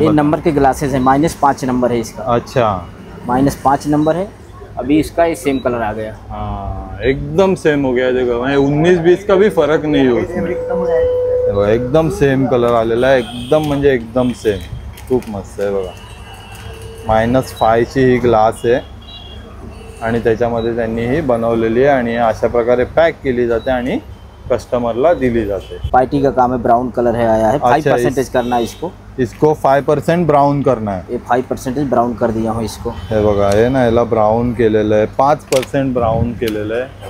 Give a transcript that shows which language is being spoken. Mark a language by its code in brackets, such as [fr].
[hi] ये नंबर के ग्लासेस है, -5 नंबर है इसका। अच्छा, -5 नंबर है। अभी इसका ये सेम कलर आ गया। हाँ एकदम सेम हो गया। देखो 19-20 का भी फर्क नहीं है उसमें। देखो [mr] एकदम सेम कलर आलेला आहे, एकदम म्हणजे एकदम सेम। खूप मस्त आहे बघा। -5 ची ही ग्लास आहे आणि त्याच्यामध्ये त्यांनी ही बनवलेली आहे आणि अशा प्रकारे पॅक केली जाते आणि कस्टमरला दिली जाते। [hi] पार्टी का काम है, ब्राउन कलर है आया है। 5% करना है इसको। इसको 5% ब्राउन करना है। ये 5% ब्राउन कर दिया हूँ इसको। [mr] हे बघा हे ना याला ब्राउन केलेलं आहे, 5% ब्राउन केलेलं आहे।